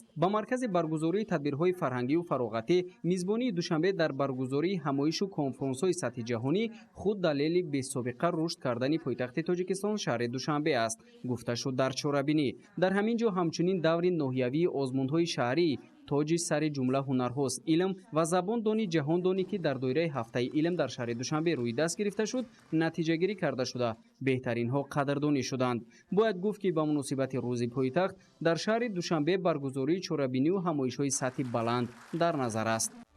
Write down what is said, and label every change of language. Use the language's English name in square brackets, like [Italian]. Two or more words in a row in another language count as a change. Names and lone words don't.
[Tajik] با مرکز برگزاری تدبیرهای فرهنگی و فراغتی میزبانی دوشنبه در برگزاری همایش و کنفرانس‌های سطح جهانی خود دلیل بی‌سابقه رشد کردن پایتخت تاجیکستان شهر دوشنبه است گفته شد در چورابینی. در همین جا همچنین دور ناحیوی آزمون‌های شهری тоҷи сари ҷумла ҳунарҳост илм ва забондони ҷаҳондонӣ ки дар доираи ҳафтаи илм дар шаҳри душанбе рӯи даст гирифта шуд натиҷагирӣ карда шуда беҳтаринҳо қадрдонӣ шуданд. Бояд гуфт ки ба муносибати рӯзи пойтахт дар шаҳри душанбе баргузории чорабинию ҳамоишҳои сатҳи баланд дар назар аст.